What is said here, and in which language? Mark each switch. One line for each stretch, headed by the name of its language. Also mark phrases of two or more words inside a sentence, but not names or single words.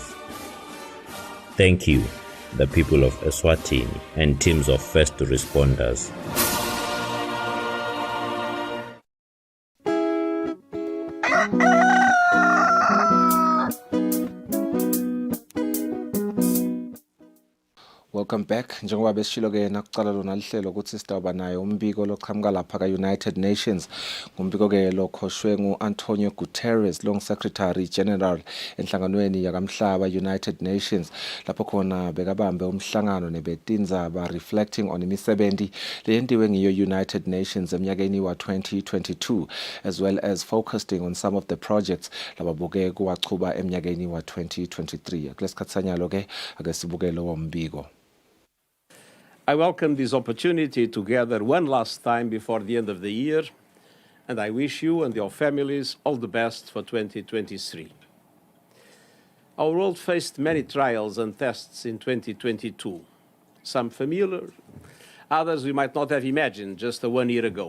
English: Thank you, the people of Eswatini and teams of first responders. Welcome back.
Swati: Njengoba besishilo ke nakucala lona lihlelo ukuthi sitawuba nayo umbiko loqhamuka lapha ka-United Nations. Ngumbiko ke lokhoshwe ngu-Antonio Guterres, long
English: Secretary General
Swati: enhlanganweni yakamhlaba United Nations. Lapho khona bekabambe umhlangano nebetindzaba
English: reflecting on
Swati: imisebenzi leyentiwe ngiyo United Nations eminyakeni wa 2022
English: as well as focusing on some of the projects
Swati: lababuke kuwachuba eminyakeni wa 2023. Kulesikhathi sanyalo ke ake sibuke lo mbiko.
English: I welcome this opportunity to gather one last time before the end of the year, and I wish you and your families all the best for 2023. Our world faced many trials and tests in 2022, some familiar, others we might not have imagined just 1 year ago.